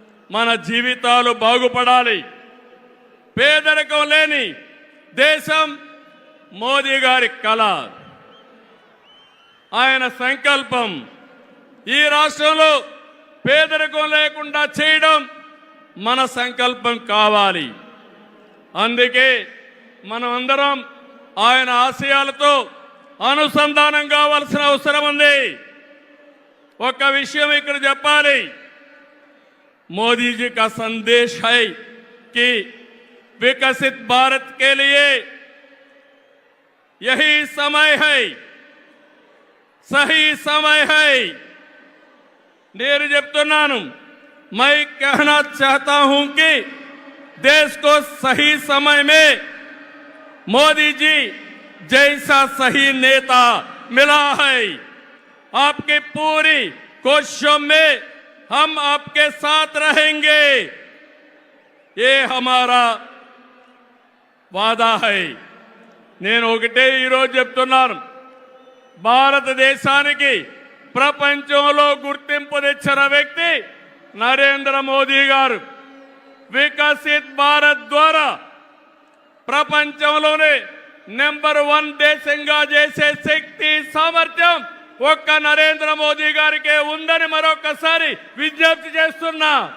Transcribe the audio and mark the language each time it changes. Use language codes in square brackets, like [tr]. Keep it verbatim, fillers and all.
[te] మన జీవితాలు బాగుపడాలి. పేదరికం లేని దేశం మోదీ గారి కళ, ఆయన సంకల్పం. ఈ రాష్ట్రంలో పేదరికం లేకుండా చేయడం మన సంకల్పం కావాలి. అందుకే మనం అందరం ఆయన ఆశయాలతో అనుసంధానం కావాల్సిన అవసరం ఉంది. ఒక విషయం ఇక్కడ చెప్పాలి, [hi] मोदी जी का संदेश है कि विकसित भारत के लिए यही समय है, सही समय है। नेहरू [te] చెప్తున్నాను, [hi] मैं कहना चाहता हूं कि देश को सही समय में मोदी जी जैसा सही नेता मिला है। आपके पूरी कोशिशों में हम आपके साथ रहेंगे, ये हमारा वादा है। [te] నేను ఒకటే ఈరోజు చెప్తున్నాను, భారతదేశానికి ప్రపంచంలో గుర్తింపు తెచ్చిన వ్యక్తి నరేంద్ర మోదీ గారు. వికసిత్ భారత్ ద్వారా ప్రపంచంలోనే నెంబర్ వన్ దేశంగా చేసే శక్తి సామర్థ్యం ఒక్క నరేంద్ర మోదీ గారికే ఉందని మరొకసారి విజ్ఞప్తి చేస్తున్నా.